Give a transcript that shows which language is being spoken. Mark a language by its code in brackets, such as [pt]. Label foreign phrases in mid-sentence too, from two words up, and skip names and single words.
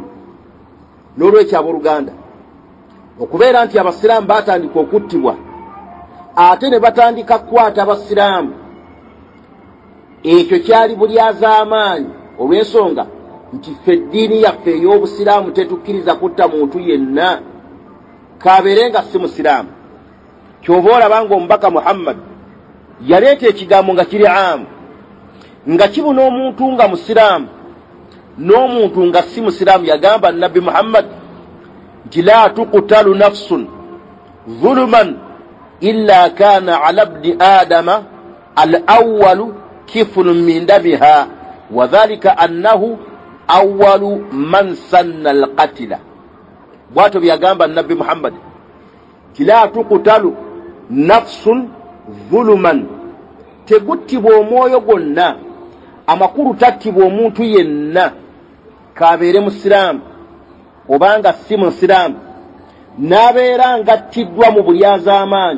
[lg] N'olwekyo abooluganda, okubeera nti abasiraamu baatandika okuttibwa ate ne batandika kukwata abasiraamu, ekyo kyali bulyazaamaanyi olw'ensonga nti ffe eddiini yaffe ey'obusiraamu tetukkiriza kutta muntu yenna kabeere nga si musiraamu. Kyova olaba ng'omubaka Muhammad yaleeta ekigambo nga kiri amu, nga kibuna omuntu nga musiraamu n'omuntu nga si musiraamu. Yagamba Nabbi Muhammad nti [ar] لا تقتل نفس ظلما إلا كان على ابن آدم الأول كفل من دمها وذلك أنه أول من سن القتل. [lg] Bwato byagamba Nabbi Muhammad nti [ar] لا تقتل نفس ظلما, [lg] teguttibwa omwoyo gwonna, amakulu tattibwa omuntu yenna kabeere musiraamu obanga si musiraamu n'abeera ngattiddwa mu bulyazaamaanyi.